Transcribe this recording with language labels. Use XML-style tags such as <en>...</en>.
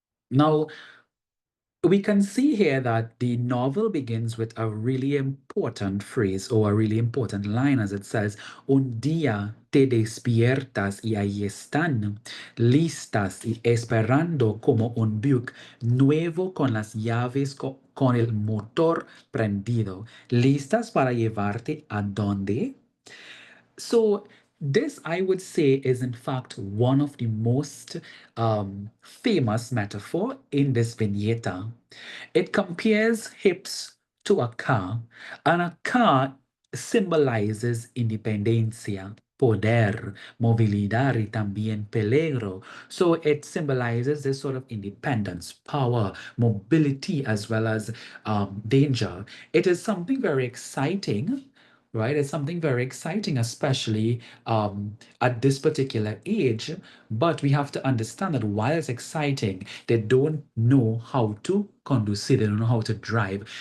<en>Now, we can see here that the novel begins with a really important phrase or a really important line as it says,</en> <es>Un día te despiertas y ahí están, listas y esperando como un buque nuevo con las llaves con el motor prendido, listas para llevarte a donde.</es> <en>So this, I would say, is in fact one of the most famous metaphor in this vignetta. It compares hips to a car, and a car symbolizes</en> <es>independencia, poder, movilidad y también peligro.</es> <en>So it symbolizes this sort of independence, power, mobility, as well as danger. It is something very exciting, right? It's something very exciting, especially at this particular age. But we have to understand that while it's exciting, they don't know how to conduce it, they don't know how to drive.</en>